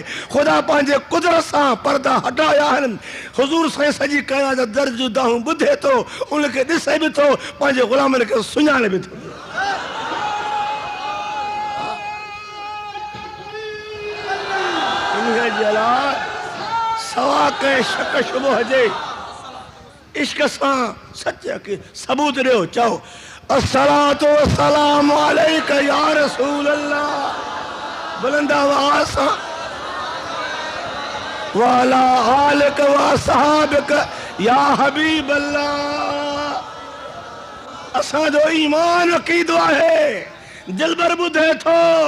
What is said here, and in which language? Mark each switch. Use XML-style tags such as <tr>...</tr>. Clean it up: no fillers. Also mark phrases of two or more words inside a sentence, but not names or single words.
<sd>ख़ुदा पंहिंजे कुदरत सां पर्दा हटाया आहिनि। हुज़ूर साईं सॼी कहना जा दर्ज दाहूं ॿुधे थो, उनखे ॾिसे बि थो, पंहिंजे ग़ुलामनि खे सुञाणे बि थो। इन्हीअ जे लाइ सवा कंहिं शक शुबह जे इश्क सां सच के सबूत ॾियो। चओ</sd> <ar>الصلاة والسلام عليك يا رسول الله,</ar> <sd>बुलंद आवाज़ सां,</sd> <ar>وعلى آلك وأصحابك يا حبيب الله.</ar> <sd>असांजो ईमान अक़ीदो आहे, दिलबर ॿुधे थो।</sd>